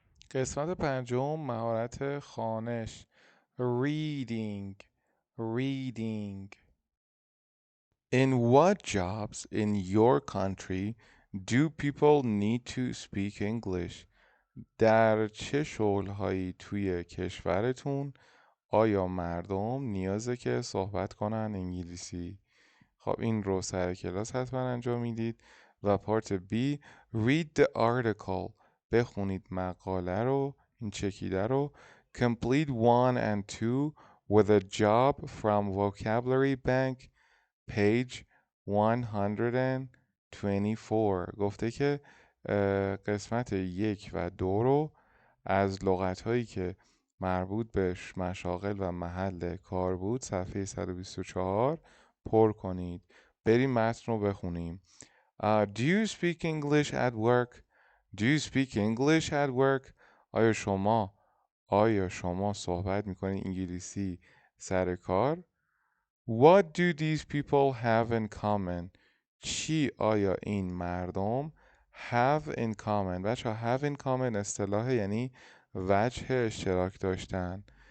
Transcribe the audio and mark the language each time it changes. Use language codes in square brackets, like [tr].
[fa] قسمت پنجم مهارت خوانش [en] reading reading In what jobs in your country do people need to speak English? [fa] در چه شغل‌هایی توی کشورتون آیا مردم نیازه که صحبت کنن انگلیسی؟ خب این رو سر کلاس حتما انجام میدید و پارت B [en] read the article [fa] بخونید مقاله رو این چکیده رو [en] complete 1 and 2 with a job from vocabulary bank page 124 [fa] گفته که قسمت 1 و 2 رو از لغت هایی که مربوط به مشاغل و محل کار بود صفحه 124 پر کنید. بریم متن رو بخونیم. [en] Do you speak English at work? Do you speak English at work? [fa] آیا شما صحبت میکنید انگلیسی سر کار؟ [en] What do these people have in common? [fa] چی آیا این مردم [en] have in common؟ [fa] بچه have in common اصطلاح یعنی وجه اشتراک داشتن.